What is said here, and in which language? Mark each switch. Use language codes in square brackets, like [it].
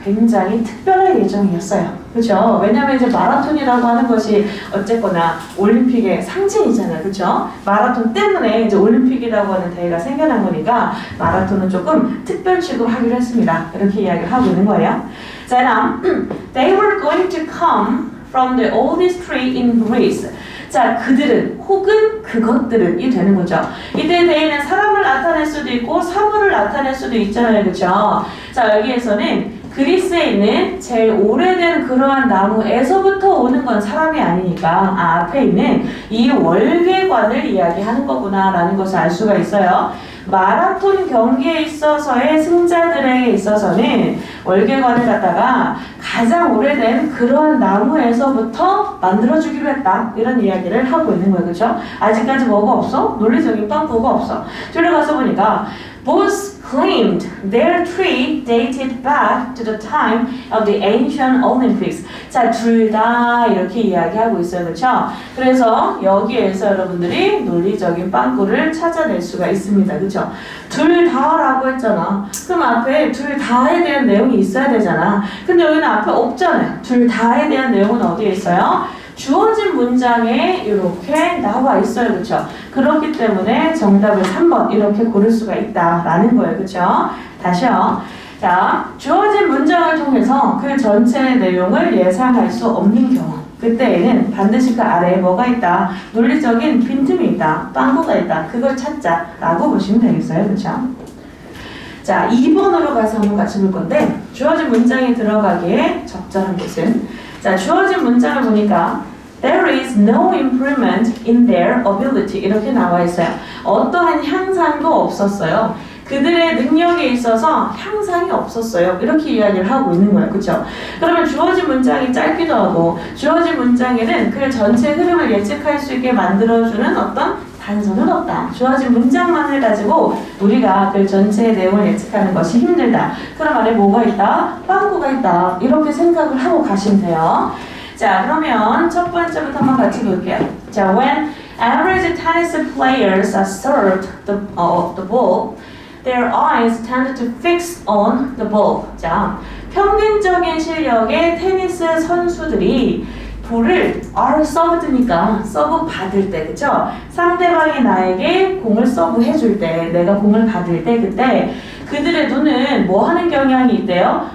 [ko] 굉장히 특별할 예정이었어요. 그렇죠? 왜냐하면 이제 마라톤이라고 하는 것이 어쨌거나 올림픽의 상징이잖아요. 그렇죠? 마라톤 때문에 이제 올림픽이라고 하는 대회가 생겨난 거니까 마라톤은 조금 특별식으로 하기로 했습니다. 이렇게 이야기를 하고 있는 거예요. 자, 그럼 [en] They were going to come from the oldest tree in Greece. [ko] 자, 그들은 혹은 그것들은 이 되는 거죠. 이때 대에는 사람을 나타낼 수도 있고 사물을 나타낼 수도 있잖아요. 그렇죠? 자, 여기에서는 그리스에 있는 제일 오래된 그러한 나무에서부터 오는 건 사람이 아니니까 앞에 있는 이 월계관을 이야기하는 거구나 라는 것을 알 수가 있어요. 마라톤 경기에 있어서의 승자들에게 있어서는 월계관을 갖다가 가장 오래된 그런 나무에서부터 만들어주기로 했다. 이런 이야기를 하고 있는 거예요. 그렇죠? 아직까지 뭐가 없어? 논리적인 빵꾸가 없어. 들어가서 보니까 [en] Both claimed their tree dated back to the time of the ancient Olympics. [ko] 자, 둘 다 이렇게 이야기하고 있어요. 그렇죠? 그래서 여기에서 여러분들이 논리적인 빵꾸를 찾아낼 수가 있습니다. 그렇죠? 둘 다라고 했잖아. 그럼 앞에 둘 다에 대한 내용이 있어야 되잖아. 근데 여기는 앞에 없잖아요. 둘 다에 대한 내용은 어디에 있어요? 주어진 문장에 이렇게 나와 있어요. 그렇죠? 그렇기 때문에 정답을 3번 이렇게 고를 수가 있다라는 거예요. 그렇죠? 다시요. 자, 주어진 문장을 통해서 그 전체의 내용을 예상할 수 없는 경우 그때에는 반드시 그 아래에 뭐가 있다? 논리적인 빈틈이 있다. 빵꾸가 있다. 그걸 찾자라고 보시면 되겠어요. 그렇죠? 자, 2번으로 가서 한번 같이 볼 건데 주어진 문장에 들어가기에 적절한 것은 자, 주어진 문장을 보니까 [en] There is no improvement in their ability. [ko] 이렇게 나와 있어요. 어떠한 향상도 없었어요. 그들의 능력에 있어서 향상이 없었어요. 이렇게 이야기를 하고 있는 거예요. 그렇죠? 그러면 주어진 문장이 짧기도 하고 주어진 문장에는 그 전체 흐름을 예측할 수 있게 만들어주는 어떤 단서는 없다. 주어진 문장만을 가지고 우리가 그 전체의 내용을 예측하는 것이 힘들다. 그럼 안에 뭐가 있다? 빵꾸가 있다. 이렇게 생각을 하고 가시면 돼요. 자, 그러면 첫 번째부터 한번 같이 볼게요. [en] 자, when average tennis players are served the ball, their eyes tend to fix on the ball. [ko] 자, 평균적인 실력의 테니스 선수들이 볼을 served니까 서브 받을 때, 그쵸? 상대방이 나에게 공을 서브 해줄 때, 내가 공을 받을 때, 그때 그들의 눈은 뭐 하는 경향이 있대요?